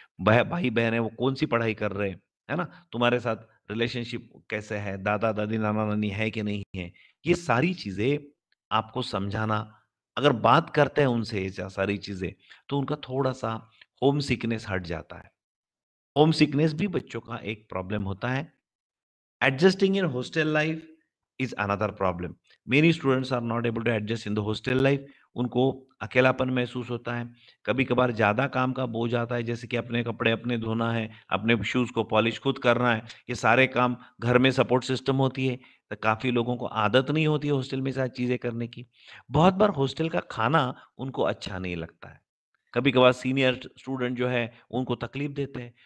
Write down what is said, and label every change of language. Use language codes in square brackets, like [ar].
[hi] भाई-बहन है वो कौन-सी पढ़ाई कर रहे हैं, है ना? तुम्हारे साथ रिलेशनशिप कैसे है, दादा-दादी, नाना-नानी है कि नहीं है? ये सारी चीज़ें आपको समझाना, अगर बात करते हैं उनसे ये सारी चीज़ें, तो उनका थोड़ा-सा होम सिकनेस हट जाता है। होम सिकनेस भी बच्चों का एक प्रॉब्लम होता है। [en] Adjusting in hostel life is another problem. Many students are not able to adjust in the hostel life. [hi] उनको अकेलापन महसूस होता है। कभी-कभार ज़्यादा काम का बोझ आता है, जैसे कि अपने कपड़े अपने धोना है, अपने शूज़ को पॉलिश खुद करना है। ये सारे काम घर में सपोर्ट सिस्टम होती है, तो काफ़ी लोगों को आदत नहीं होती है हॉस्टल में सारी चीज़ें करने की। बहुत बार हॉस्टल का खाना उनको अच्छा नहीं लगता है। कभी-कभार सीनियर स्टूडेंट जो है, उनको तकलीफ देते हैं।